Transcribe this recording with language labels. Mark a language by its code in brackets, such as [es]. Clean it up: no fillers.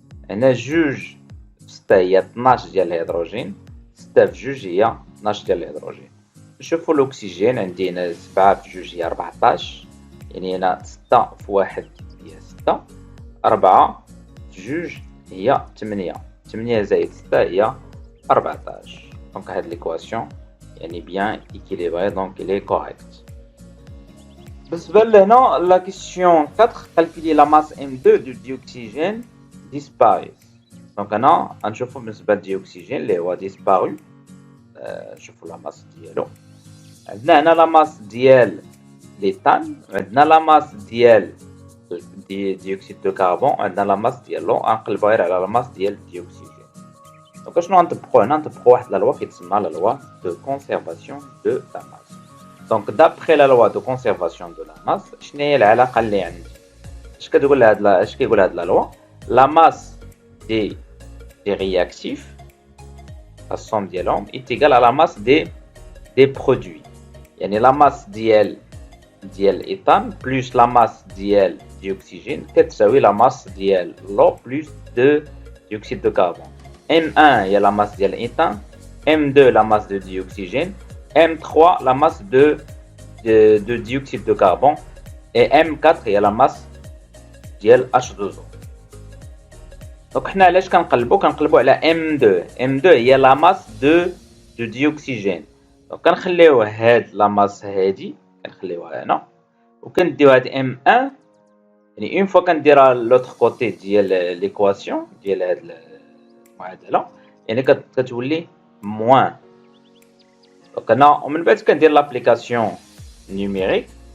[ar] هنا جوج في 6 هي 12 ديال الهيدروجين 6 في جوج هي 12 ديال الهيدروجين. نشوفوا الاكسجين عندي هنا 7 في جوج هي 14 يعني هنا 6 في 1 هي 6 4 في جوج هي 8 8 زائد 6 هي 14. [fr] Donc cette l'équation elle est bien équilibrée, donc elle est correcte. Maintenant, la question 4, calculer la masse M2 du dioxygène disparu. Donc on [ar] نشوفوا بالنسبة للديوكسيجين اللي هو disparu. نشوفوا la masse ديالو. عندنا هنا la masse ديال l'éthane, عندنا la masse ديال ديوكسيد دو كربون, عندنا la masse ديالو غنقلبوا غير على la masse ديال الديوكسيجين. دونك شنو غنطبقوا هنا؟ نطبقوا واحد لا لوا كيتسمى لا لوا دو كونسيرفاسيون دو لا ماس. دونك دابخي لا لوا دو كونسيرفاسيون دو لا ماس شنو هي العلاقه اللي عندي؟ اش كتقول هاد اش كيقول هاد لا لوا؟ لا ماس دي رياكتيف الصوم ديالهم ايتيغال على ماس دي برودوي. يعني لا ماس ديال الايثان بلس لا ماس ديال ديوكسيجين كتساوي لا ماس ديال لو بلس دو ديوكسيد دو كربون. [fr] M1 هي la masse ديال l'éthane, M2 la masse de dioxygène, M3 la masse de dioxyde de carbone et M4 هي la masse ديال H2O. [ar] Donc حنا علاش كنقلبوا على M2 هي [fr] la masse de dioxygène. [ar] Donc كنخليو هاد la masse هادي كنخليوها هنا وكنديو هاد M1 يعني اون فوا كنديرها لوطخ كوتي ديال ليكواسيون ديال هاد المعادله يعني كتولي موان. دونك هنا ومن بعد كندير لابليكاسيون نيميريك.